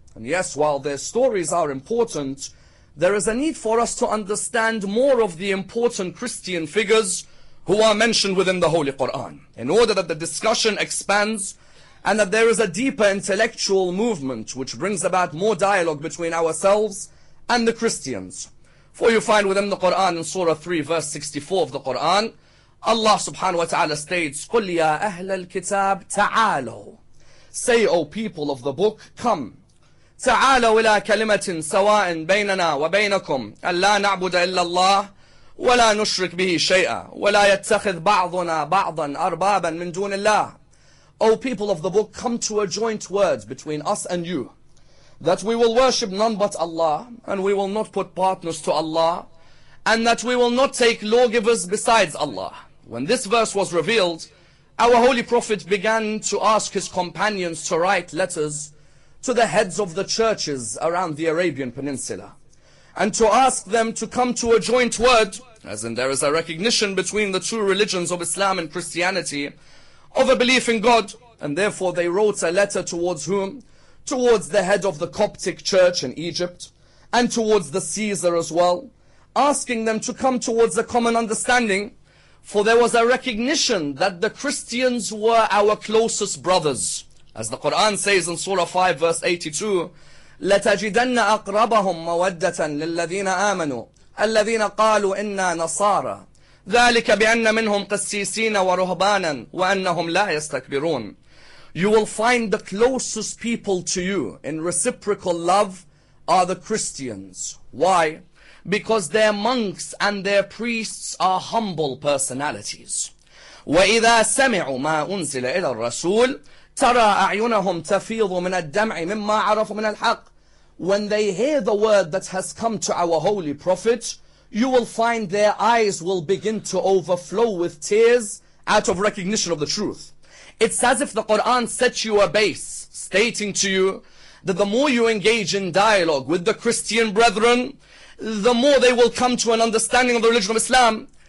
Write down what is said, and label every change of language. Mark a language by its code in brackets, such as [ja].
[en] And yes, while their stories are important, there is a need for us to understand more of the important Christian figures who are mentioned within the Holy Quran, in order that the discussion expands and that there is a deeper intellectual movement which brings about more dialogue between ourselves and the Christians. For you find within the Quran in Surah 3 verse 64 of the Quran, Allah subhanahu wa ta'ala states, [ar] قُلْ يَا أَهْلَ الْكِتَابِ تَعَالَوْا. [en] Say, O people of the book, come. [ar] تعالوا إلى كلمة سواء بيننا وبينكم ألا نعبد إلا الله ولا نشرك به شيئا ولا يتخذ بعضنا بعضا أربابا من دون الله. [en] O people of the book, come to a joint word between us and you, that we will worship none but Allah, and we will not put partners to Allah, and that we will not take lawgivers besides Allah. When this verse was revealed, our Holy Prophet began to ask his companions to write letters to the heads of the churches around the Arabian Peninsula, and to ask them to come to a joint word, as in there is a recognition between the two religions of Islam and Christianity, of a belief in God. And therefore they wrote a letter towards whom? Towards the head of the Coptic church in Egypt, and towards the Caesar as well, asking them to come towards a common understanding, for there was a recognition that the Christians were our closest brothers. As the Quran says in Surah 5 verse 82, [ar] لَتَجِدَنَّ أَقْرَبَهُمْ مَوَدَّةً لِلَّذِينَ آمَنُوا الَّذِينَ قَالُوا إِنَّا نَصَارَى ذَلِكَ بِأَنَّ مِنْهُمْ قَسِّيسِينَ وَرُهْبَانًا وَأَنَّهُمْ لَا يَسْتَكْبِرُونَ. [en] You will find the closest people to you in reciprocal love are the Christians. Why? Because their monks and their priests are humble personalities. [ar] وَإِذَا سَمِعُوا مَا أُنزِلَ إِلَى الرَّسُولِ ترى أعينهم تفيض من الدمع مما عرفوا من الحق. [en] When they hear the word that has come to our holy prophet, you will find their eyes will begin to overflow with tears out of recognition of the truth. It's as if the Quran set you a base, stating to you that the more you engage in dialogue with the Christian brethren, the more they will come to an understanding of the religion of Islam.